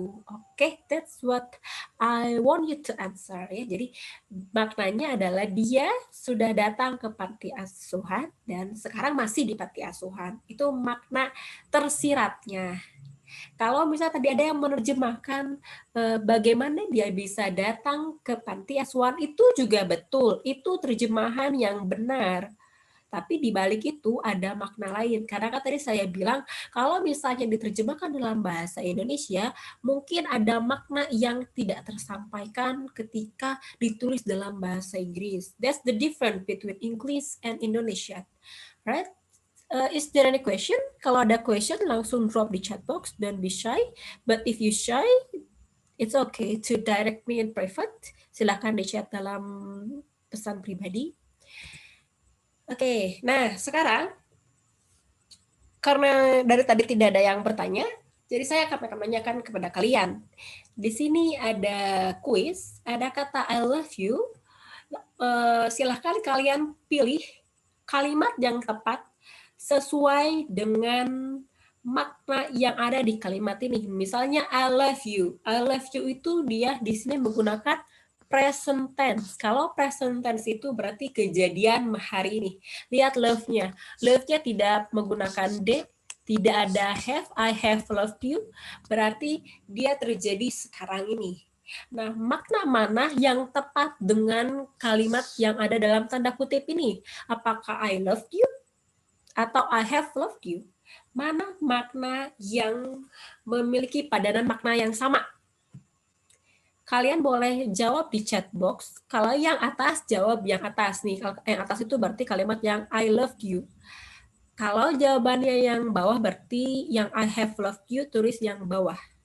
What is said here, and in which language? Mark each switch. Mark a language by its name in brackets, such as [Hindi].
[English] Oke, that's what I want you to answer ya. [Indonesian] Jadi maknanya adalah dia sudah datang ke panti asuhan dan sekarang masih di panti asuhan. Itu makna tersiratnya. Kalau misalnya tadi ada yang menerjemahkan bagaimana dia bisa datang ke panti asuhan, itu juga betul. Itu terjemahan yang benar. Tapi di balik itu ada makna lain. Karena kan tadi saya bilang, kalau misalnya diterjemahkan dalam bahasa Indonesia, mungkin ada makna yang tidak tersampaikan ketika ditulis dalam bahasa Inggris. [English] That's the difference between English and Indonesian. Right? Is there any question? [Indonesian] Kalau ada [English] question, langsung drop di chat box. Don't be shy. But if you shy, it's okay to direct me in private. [Indonesian] Silahkan di chat dalam pesan pribadi. Oke, nah sekarang karena dari tadi tidak ada yang bertanya, jadi saya akan menanyakan kepada kalian. Di sini ada kuis, ada kata [English] I love you. [Indonesian] Silahkan kalian pilih kalimat yang tepat sesuai dengan makna yang ada di kalimat ini. Misalnya [English] I love you. I love you [Indonesian] itu dia di sini menggunakan present tense. Kalau present tense itu berarti kejadian hari ini. Lihat love-nya. Love-nya tidak menggunakan D, tidak ada have, [English] I have loved you. [Indonesian] Berarti dia terjadi sekarang ini. Nah, makna mana yang tepat dengan kalimat yang ada dalam tanda kutip ini? Apakah [English] I loved you [Indonesian] atau [English] I have loved you? [Indonesian] Mana makna yang memiliki padanan makna yang sama? Kalian boleh jawab di chat box. Kalau yang atas, jawab yang atas nih. Kalau yang atas itu berarti kalimat yang [English] I loved you. [Indonesian] Kalau jawabannya yang bawah berarti yang [English] I have loved you, [Indonesian] tulis yang bawah.